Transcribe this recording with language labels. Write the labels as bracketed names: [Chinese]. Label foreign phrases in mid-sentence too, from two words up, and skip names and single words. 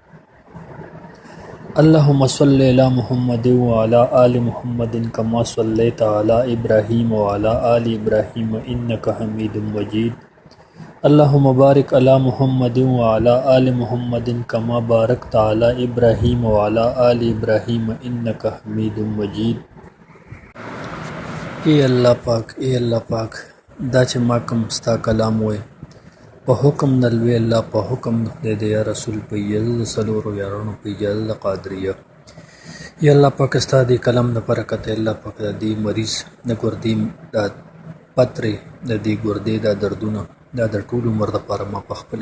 [Arabic] اللہم صلی علی محمد وعلی آل محمد کما صلیت علی ابراہیم وعلی آل ابراہیم انک حمید مجید اللہم بارک علی محمد وعلی آل محمد کما بارکت علی ابراہیم وعلی آل ابراہیم انک حمید مجید [Pashto] اے اللہ پاک دا چې ما کوم ستا کلام وای په حکم د لوی الله په حکم د خدای د یا رسول په اجازه د څلورو یارانو په اجازه د قادریه یا الله پاک ستا د کلام د برکت الله پاک د دې مریض د ګردې د پترې د دې ګردې د دردونه دا د ټول عمر دپاره ما په خپل